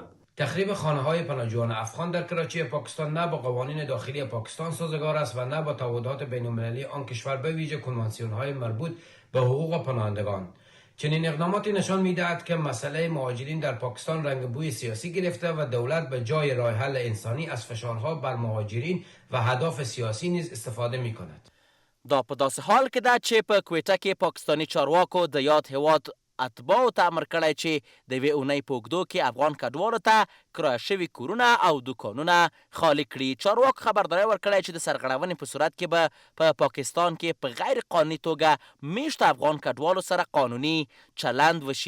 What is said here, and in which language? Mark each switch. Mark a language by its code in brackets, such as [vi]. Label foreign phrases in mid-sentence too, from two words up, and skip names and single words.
[fa] تخریب خانه‌های پناهجویان افغان در کراچی پاکستان نه با قوانین داخلی پاکستان سازگار است و نه با تعهدات بین‌المللی آن کشور، به ویژه کنوانسیون‌های مربوط به حقوق پناهندگان. چنین اقداماتی نشان می‌دهد که مسئله مهاجرین در پاکستان رنگ بوی سیاسی گرفته و دولت به جای راه حل انسانی از فشارها بر مهاجرین و اهداف سیاسی نیز استفاده می‌کند. [ps] دا په داسې حال کې ده چې په کویټه کې پاکستاني چارواکو د یاد هیواد اتباعو ته امر کړی چې د یوې اونۍ په اوږدو کې افغان کډوالو ته کرایه شوي کورونه او دوکانونه خالي کړي. چارواکو خبرداری ورکړی چې د سرغړونې په صورت کې به په پاکستان کې په غیر قانوني توګه میشت افغان کډوالو سره قانوني چلند وشي.